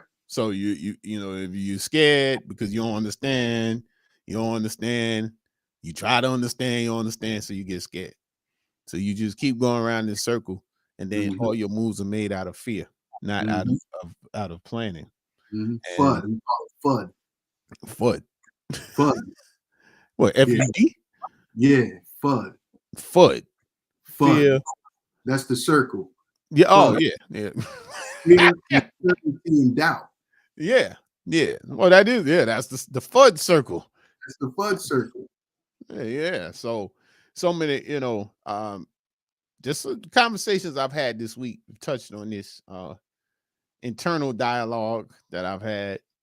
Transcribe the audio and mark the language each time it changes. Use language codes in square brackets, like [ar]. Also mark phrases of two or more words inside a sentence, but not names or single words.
[en] So you if you're scared because you don't understand, you try to understand, you don't understand, so you get scared. So you just keep going around this circle, and then all your moves are made out of fear, not out of planning. FUD. We call it FUD. FUD. FUD. What, FUD? Yeah, FUD. FUD. Fear. That's the circle. Yeah. Oh, yeah. Fear, uncertainty, and doubt. Yeah. Well, that is, that's the FUD circle. It's the FUD circle. Yeah. So many, just conversations I've had this week touched on this internal dialogue that I've had.